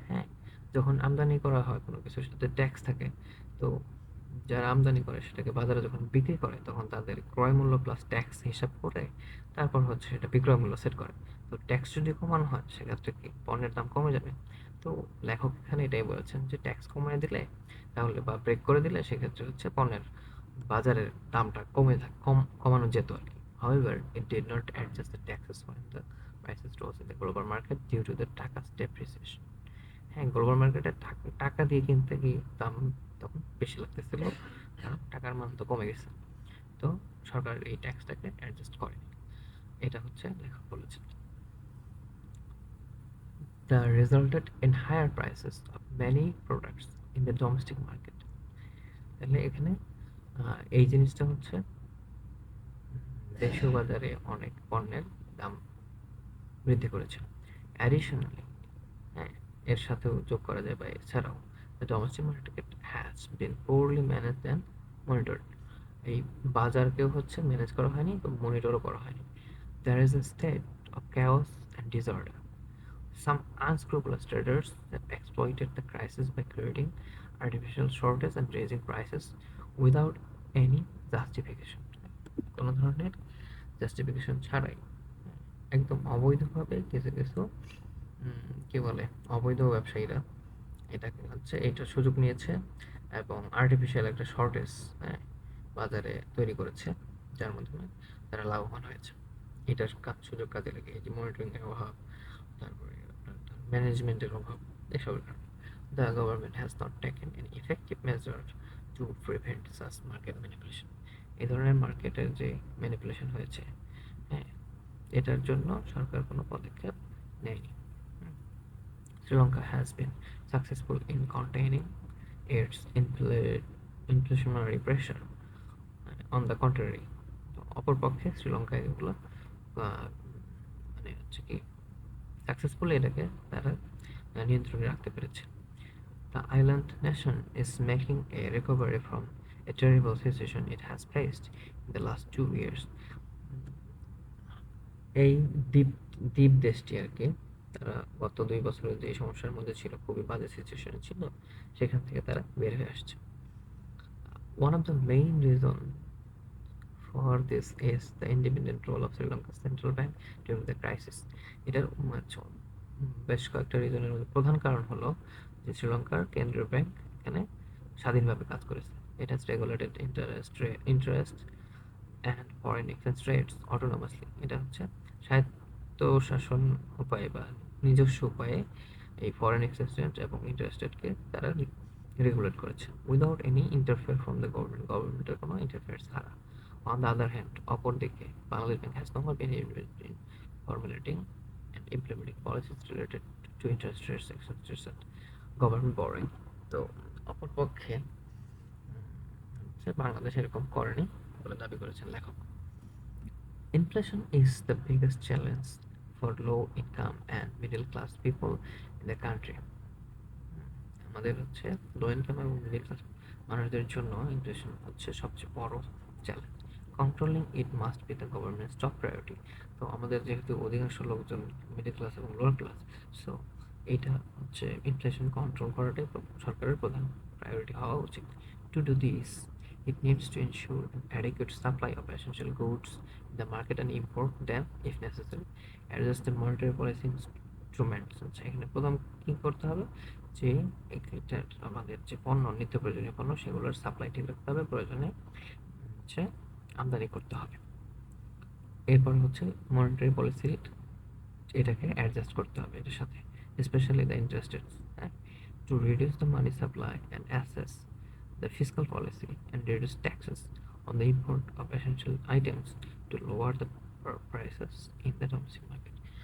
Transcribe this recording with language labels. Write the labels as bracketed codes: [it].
[bn] হ্যাঁ, যখন আমদানি করা হয় কোনো কিছুর সাথে ট্যাক্স থাকে, তো যারা আমদানি করে সেটাকে বাজারে যখন বিক্রি করে তখন তাদের ক্রয় মূল্য প্লাস ট্যাক্স হিসাব করে তারপর হচ্ছে সেটা বিক্রয় মূল্য সেট করে। তো ট্যাক্স যদি কমানো হয় সেক্ষেত্রে কি পণ্যের দাম কমে যাবে। তো লেখক এখানে এটাই বলেছেন যে ট্যাক্স কমিয়ে দিলে তাহলে বা ব্রেক করে দিলে সেক্ষেত্রে হচ্ছে পণ্যের বাজারের দামটা কমানো যেত আর কি। [en] However, it did not adjust the taxes when the prices rose in the global market due to the টাকা's depreciation. [bn] হ্যাঁ, গ্লোবাল মার্কেটে টাকা দিয়ে কিনতে গিয়ে দাম তখন বেশি লাগতেছিল, কারণ টাকার মান তো কমে গেছে। তো সরকার এই ট্যাক্সটাকে অ্যাডজাস্ট করেনি, এটা হচ্ছে লেখক বলেছেন। [en] The resulted in higher prices of many products in the domestic market. [bn] তাহলে এখানে এই জিনিসটা হচ্ছে দেশীয় বাজারে অনেক পণ্যের দাম বৃদ্ধি করেছে। [en] additionally, [bn] হ্যাঁ, এর সাথেও যোগ করা যায় বা এছাড়াও [en] the domestic market has been poorly managed and monitored. [bn] এই বাজারকেও হচ্ছে ম্যানেজ করা হয়নি, মনিটরও করা হয়নি। [en] There is a state of chaos and disorder. Some unscrupulous traders have exploited the crisis by creating artificial shortage and raising prices without any justification. [bn] কোনো ধরনের justification ছাড়াই একদম অবৈধভাবে কিছু কিছু কি বলে অবৈধ ব্যবসায়ীরা এটাকে হচ্ছে এইটার সুযোগ নিয়েছে এবং আর্টিফিশিয়াল একটা শর্টেজ বাজারে তৈরি করেছে, যার মাধ্যমে তারা লাভবান হয়েছে। এটার সুযোগ কাজে লেগে এই যে মনিটরিংয়ের অভাব, তারপরে ম্যানেজমেন্টের অভাব, এসবের কারণে [en] the government has not taken any effective measure to prevent such market manipulation. [bn] এই ধরনের মার্কেটের যে ম্যানিপুলেশন হয়েছে, হ্যাঁ, এটার জন্য সরকার কোনো পদক্ষেপ নেয়নি। [en] Sri Lanka has been successful in containing its inflationary pressure. On the contrary, [bn] অপরপক্ষে শ্রীলঙ্কা এগুলো মানে হচ্ছে কি সাকসেসফুলি এটাকে তারা নিয়ন্ত্রণে রাখতে পেরেছে। [en] The island nation is making a recovery from a terrible situation it has faced in the last 2 years. [bn] এই দ্বীপ দ্বীপ দেশটি আর কি তারা গত 2 বছরে যে সমস্যার মধ্যে ছিল, খুবই বাজে সিচুয়েশনে ছিল, সেখান থেকে তারা বের হয়ে আসছে। [en] One of the main reason for this is the independent role of Sri Lanka's central bank during the crisis. [bn] এটার বেশ কয়েকটা রিজনের মধ্যে প্রধান কারণ হলো যে শ্রীলঙ্কার কেন্দ্রীয় ব্যাংক এখানে স্বাধীনভাবে কাজ করেছে। [en] It has regulated interest and foreign exchange rates autonomously. [bn] এটা হচ্ছে স্বায়ত্তশাসন উপায়ে বা নিজস্ব উপায়ে এই ফরেন এক্সচেঞ্জ রেট এবং ইন্টারেস্ট রেটকে তারা রেগুলেট করেছে [en] without any interfere from the গভর্নমেন্টের [bn] কোনো ইন্টারফেয়ার ছাড়া। [en] on the other hand, [bn] অপরদিকে [en] Bangladesh bank has not been involved in formulating and implementing policies related to interest rates, exchange rates and government borrowing. [bn] তো অপরপক্ষে বাংলাদেশ এরকম করেনি বলে দাবি করেছেন লেখক। [en] Inflation is the biggest challenge for low income and middle class people in the country. [bn] আমাদের হচ্ছে লো ইনকাম এবং মিডল ক্লাস মানুষদের জন্য ইনফ্লেশন হচ্ছে সবচেয়ে বড় challenge. [en] Controlling it must be the government's top priority. [bn] তো আমাদের যেহেতু অধিকাংশ লোকজন মিডল ক্লাস এবং লোয়ার ক্লাস, সো এইটা হচ্ছে ইনফ্লেশন কন্ট্রোল করাটাই সরকারের প্রধান প্রায়োরিটি হওয়া উচিত। [en] To do this, it needs to ensure an adequate supply of essential goods in the market and import them if necessary. Adjust the monetary policy instruments. [bn] এখানে প্রথম কি করতে হবে যে আমাদের যে পণ্য, নিত্য প্রয়োজনীয় পণ্য, সেগুলোর সাপ্লাই ঠিক রাখতে হবে, প্রয়োজনে হচ্ছে আমদানি করতে হবে। এরপর হচ্ছে মনিটারি পলিসি এটাকে অ্যাডজাস্ট করতে হবে এটার সাথে, [en] Specially the interest rates, to reduce the money supply and assess the fiscal policy and reduce taxes on the import of essential items to lower the prices in the domestic market.